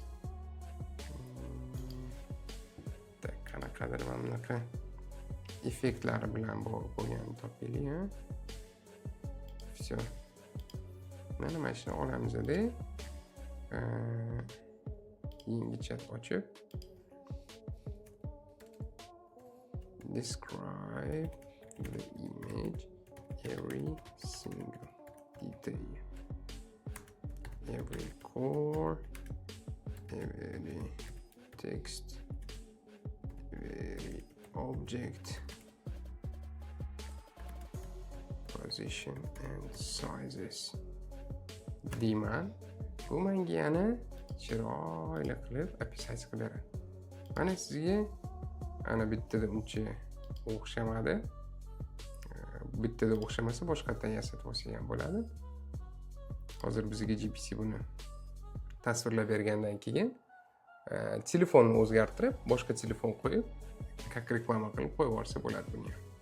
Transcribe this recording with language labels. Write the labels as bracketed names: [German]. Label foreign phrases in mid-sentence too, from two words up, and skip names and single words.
[Uzbek] Tak, qanaqadir mana bunaqa effektlari bilan bo'lganini topaylik. Всё. Mana shuni olamiz-da. Yangi chat ochib [English] describe the image, every single detail, every core, every text, every object, position and sizes. [Uzbek] Deyman. Bu menga yana chiroyli qilib opisiya qilib beradi. Mana sizga ana bittada uncha o'xshamadi. Bittada o'xshamasa boshqatdan yasatib olsak ham bo'ladi. Hozir bizga GPT buni tasvirlab bergandan keyin telefonni o'zgartirib, boshqa telefon qo'yib, как reklama qilib qo'yib yuborsa bo'ladi buni.